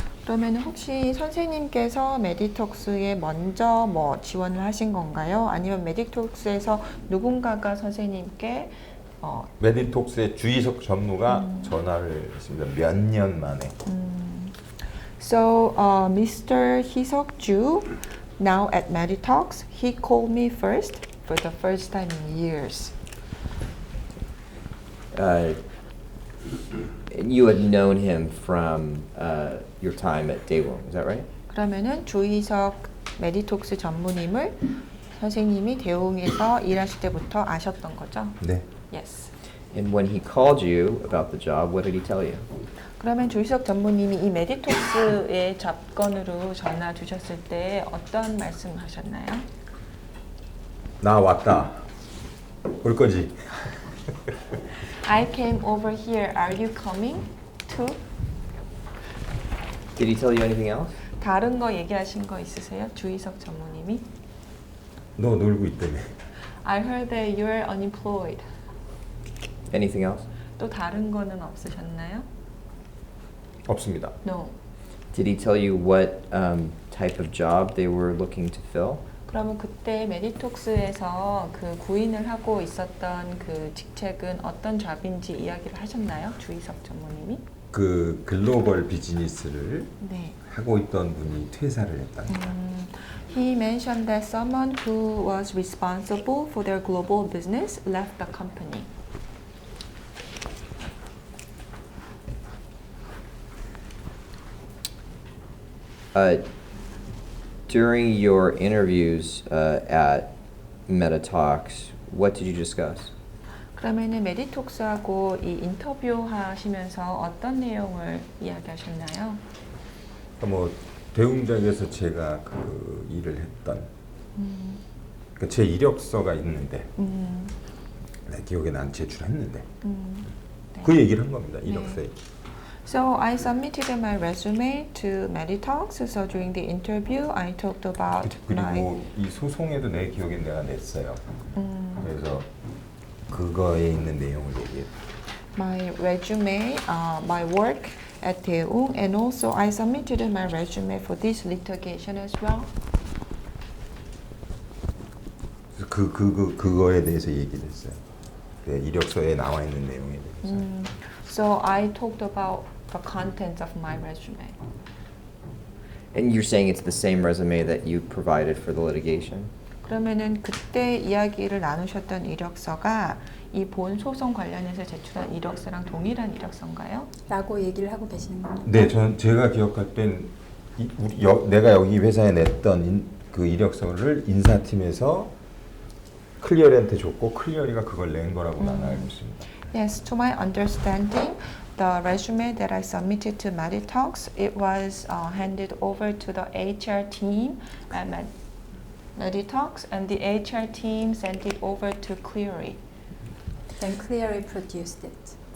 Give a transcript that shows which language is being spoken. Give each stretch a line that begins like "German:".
Korean: 그러면 혹시 선생님께서 메디톡스에 먼저 뭐 지원을 하신 건가요? 아니면 메디톡스에서 누군가가 선생님께 메디톡스의 주의석 전무가 전화를 했습니다. 몇 년 만에.
English: So, Mr. Hisok Ju, now at Meditox, he called me first for the first time in years. And you had known him from your time at Daewoo, is that right?
Korean: 그러면은 주희석 메디톡스 전무님을 선생님이 대웅에서 일하실 때부터 아셨던 거죠? 네.
English: Yes. And when he called you about the job, what did he tell you?
Korean: 그러면 주희석 전무님이 이 메디톡스의 접건으로 전화 주셨을 때 어떤 말씀하셨나요? 나 왔다. 올 거지?
English: I came over here. Are you coming too? Did he tell you anything else?
Korean: 다른 거 얘기하신 거 있으세요? 주희석 전무님이? 너 놀고 있다며.
English: I heard that you're unemployed. Anything else?
Korean: 또 다른 거는 없으셨나요? 없습니다.
English: No. Did he tell you what type of job they were looking to fill?
Korean: 그러면 그때 메디톡스에서 그 구인을 하고 있었던 그 직책은 어떤 잡인지 이야기를 하셨나요? 주희석 전무님이? 그 글로벌 비즈니스를 네. 하고 있던 분이 퇴사를 했답니다.
English: He mentioned that someone who was responsible for their global business left the company. During your interviews at MetaTalks, what did you discuss?
Korean: 그러면은 메디톡스하고 이 인터뷰 하시면서 어떤 내용을 이야기하셨나요? 뭐 대웅작에서 제가 그 일을 했던 그러니까 제 이력서가 있는데 내 기억에 난 제출했는데 네. 그 얘기를 한 겁니다. 이력서에.
English: So I submitted my resume to Meditox. So during the interview, I talked about my
Korean: 그리고 이 소송에도 내 기억에 내가 냈어요. 그래서 그거에 있는 내용을 얘기해.
English: my resume, my work at Daewoo, and also I submitted my resume for this litigation as well.
Korean: 그거에 대해서 얘기를 했어요. 그 이력서에 나와 있는 내용에 대해서.
English: So I talked about the contents of my resume. And you're saying it's the same resume that you provided for the litigation?
Korean: 그러면은 그때 이야기를 나누셨던 이력서가 이 본 소송 관련해서 제출한 이력서랑 동일한 이력서인가요? 라고 얘기를 하고 계시는 겁니다. 네, 제가 기억할 땐 내가 여기 회사에 냈던 그 이력서를 인사팀에서 클리어한테 줬고 클리어리가 그걸 낸 거라고 나는 알고 있습니다.
English: Yes, to my understanding, the resume that I submitted to Meditox, it was handed over to the HR team at Meditox, and the HR team sent it over to Cleary. Then Cleary produced it.